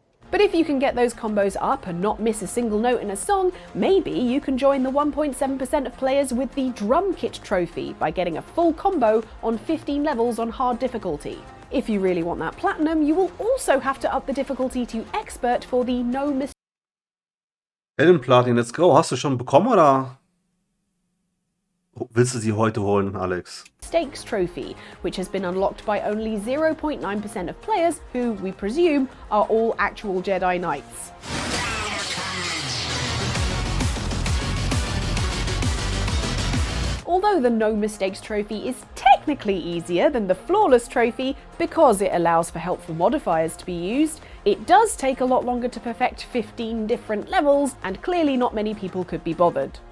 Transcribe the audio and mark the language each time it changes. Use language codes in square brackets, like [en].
[en] But if you can get those combos up and not miss a single note in a song, maybe you can join the 1.7% of players with the Drum Kit Trophy by getting a full combo on 15 levels on hard difficulty. If you really want that platinum, you will also have to up the difficulty to Expert for the No Hidden Platin, let's go. [de] Hast du schon bekommen oder willst du sie heute holen, Alex? [en] Mistakes Trophy, which has been unlocked by only 0.9% of players who, we presume, are all actual Jedi Knights. Although the No Mistakes Trophy is technically easier than the Flawless Trophy because it allows for helpful modifiers to be used, it does take a lot longer to perfect 15 different levels, and clearly not many people could be bothered.